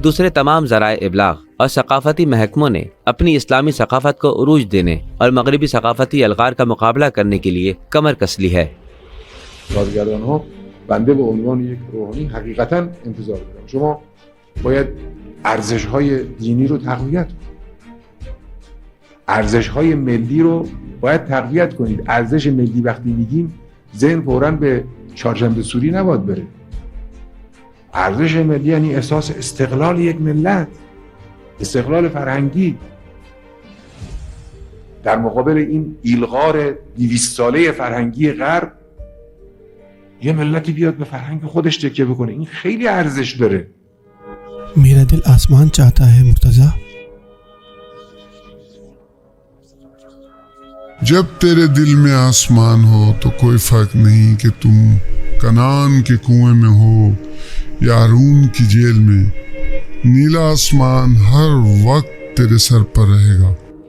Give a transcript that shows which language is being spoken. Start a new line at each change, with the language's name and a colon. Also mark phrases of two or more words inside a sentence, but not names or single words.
Urdu: دوسرے تمام ذرائع ابلاغ اور ثقافتی محکموں نے اپنی اسلامی ثقافت کو عروج دینے اور مغربی ثقافتی الغار کا مقابلہ کرنے کے لیے کمر کس لی ہے۔
Persian: بازرگان‌ها بنده به عنوان یک روحانی حقیقتاً انتظار دارم. شما باید ارزش‌های دینی رو تقویت کنید. ارزش‌های ملی رو باید تقویت کنید. ارزش ملی وقتی میگیم ذهن فوراً به چهارشنبه سوری نباید بره. ارزش ملی یعنی احساس استقلال یک ملت، استقلال فرهنگی در مقابل این ایلغار 200 ساله فرهنگی غرب. یه ملتی بیاد به فرهنگ خودش تکیه بکنه، این خیلی ارزش داره.
Urdu: میرا دل آسمان چاہتا ہے مرتضی۔ جب تیرے دل میں آسمان ہو تو کوئی فرق نہیں کہ تم کنان کے کنویں میں ہو یا ہارون کی جیل میں، نیلا آسمان ہر وقت تیرے سر پر رہے گا۔